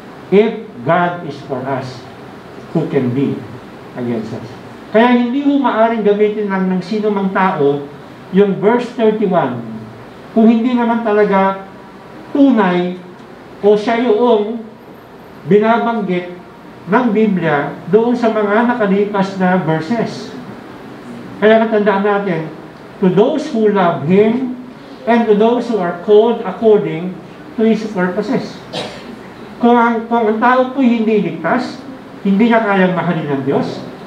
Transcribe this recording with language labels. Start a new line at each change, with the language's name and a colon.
English: If God is for us, who can be against us?
Filipino: Kaya hindi mo maaaring gamitin lang ng sino mang tao yung verse 31 kung hindi naman talaga tunay o siya yung binabanggit ng Biblia doon sa mga nakalipas na verses. Kaya katandaan natin,
English: to those who love Him and to those who are called according to His purposes.
Filipino: Kung ang tao po hindi ligtas, hindi niya kayang mahalin ng Diyos.